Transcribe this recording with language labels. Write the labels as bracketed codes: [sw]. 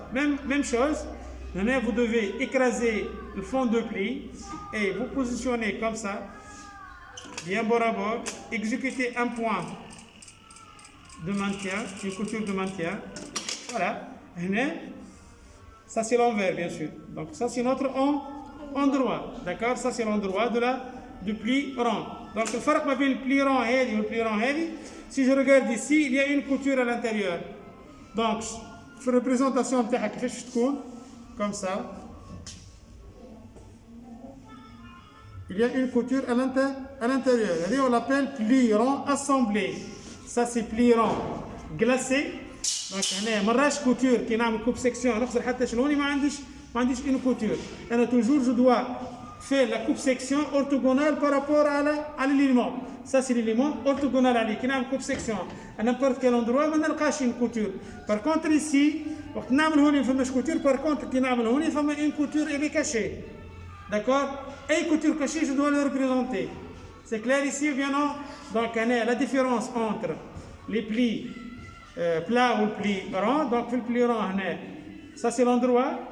[fr] Même chose, vous devez écraser le fond de pli et vous positionner comme ça, bien bord à bord, exécuter un point de maintien, une couture de maintien. Voilà. Ça c'est l'envers, bien sûr. Donc ça c'est notre endroit. D'accord? Ça c'est l'endroit du pli rond. Donc le [ar] فرق ما بين البلي رون هذه [fr] والبلي رون هذه, si je regarde ici, il y a une couture à l'intérieur. [ar] Donc في الريبريزونطاسيون نتاعها كيفاش تكون [fr] comme ça. Il y a une couture à l'intérieur. On l'appelle pli rond assemblé. Ça c'est pli rond glacé. [ar] Donc هنا مراش couture كي نعمل coupe section نخسر حتى شلوني ما عنديش [fr] une couture. أنا toujours je dois faire la coupe section orthogonale par rapport à l'élément. Ça c'est l'élément orthogonal عليه. [ar] كي نعمل [fr] coupe section à n'importe quel endroit [ar] ما نلقاش [fr] une couture. Par contre ici [ar] وقت نعمل هوني ما فماش couture. [fr] Par contre [ar] كي نعمل هوني فما [fr] une couture elle est cachée. D'accord? Et couture cachée je dois le représenter. C'est clair ici ou bien non? Donc la différence entre les plis plats ou le pli rond. Donc le pli rond ça c'est l'endroit.